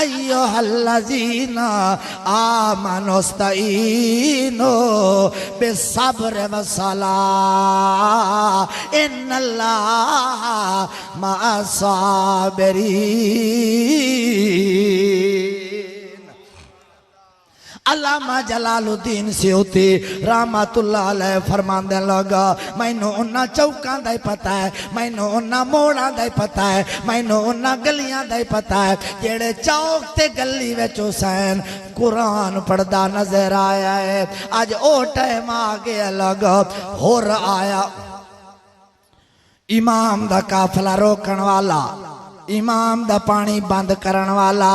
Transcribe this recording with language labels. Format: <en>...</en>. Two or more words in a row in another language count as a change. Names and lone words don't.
<ar>أيها الذين آمنوا استعينوا بالصبر والصلاة إن الله مع الصابرين.</ar> <pa>ਅੱਲਾਮਾ ਜਲਾਲੁੱਦੀਨ ਸਿਯੂਤੀ</pa> <ar>رحمة الله عليه</ar> <pa>ਫ਼ਰਮਾਂਦੇ ਲੱਗਾ ਮੈਨੂੰ ਉਨ੍ਹਾਂ ਚੌਕਾਂ ਦਾ ਹੀ ਪਤਾ ਹੈ, ਮੈਨੂੰ ਉਨ੍ਹਾਂ ਮੋੜਾਂ ਦਾ ਹੀ ਪਤਾ ਹੈ, ਮੈਨੂੰ ਉਨ੍ਹਾਂ ਗਲੀਆਂ ਦਾ ਹੀ ਪਤਾ ਹੈ ਜਿਹੜੇ ਚੌਕ ਤੇ ਗਲੀ ਵਿੱਚ ਹੁਸੈਨ ਕੁਰਾਨ ਪੜ੍ਹਦਾ ਨਜ਼ਰ ਆਇਆ ਹੈ। ਅੱਜ ਓ ਟਾਈਮ ਆ ਗਿਆ ਲੱਗਾ ਹੋਰ ਆਇਆ ਇਮਾਮ ਦਾ ਕਾਫ਼ਲਾ ਰੋਕਣ ਵਾਲਾ, ਇਮਾਮ ਦਾ ਪਾਣੀ ਬੰਦ ਕਰਨ ਵਾਲਾ।</pa>